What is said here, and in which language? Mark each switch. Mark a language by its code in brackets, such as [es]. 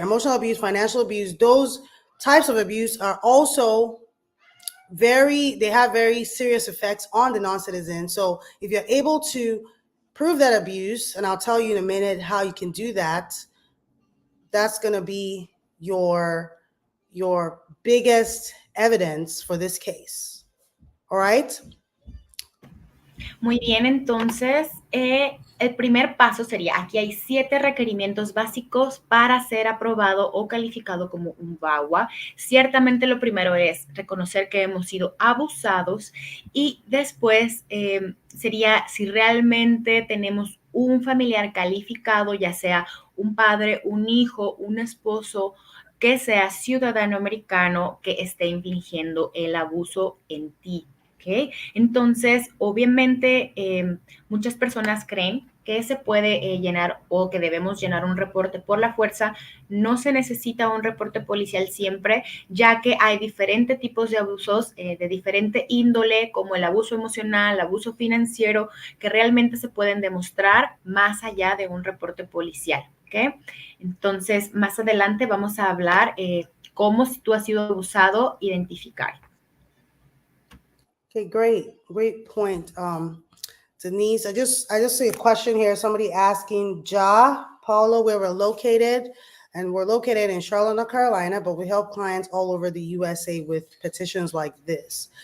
[en] Emotional abuse, financial abuse, those types of abuse are also they have very serious effects on the non-citizen. So if you're able to prove that abuse, and I'll tell you in a minute how you can do that, that's going to be your biggest evidence for this case. All right? [es] Muy bien, entonces el primer paso sería, aquí hay 7 requerimientos básicos para ser aprobado o calificado como un VAWA. Ciertamente lo primero es reconocer que hemos sido abusados y después sería si realmente tenemos un familiar calificado, ya sea un padre, un hijo, un esposo, que sea ciudadano americano que esté infringiendo el abuso en ti. ¿Okay? Entonces, obviamente, muchas personas creen que se puede llenar o que debemos llenar un reporte por la fuerza. No se necesita un reporte policial siempre, ya que hay diferentes tipos de abusos de diferente índole, como el abuso emocional, abuso financiero, que realmente se pueden demostrar más allá de un reporte policial. ¿Okay? Entonces, más adelante vamos a hablar cómo, si tú has sido abusado, identificar. [en] Okay, great point, Denise. I just see a question here. Somebody asking, Paula, where we're located, and we're located in Charlotte, North Carolina, but we help clients all over the USA with petitions like this.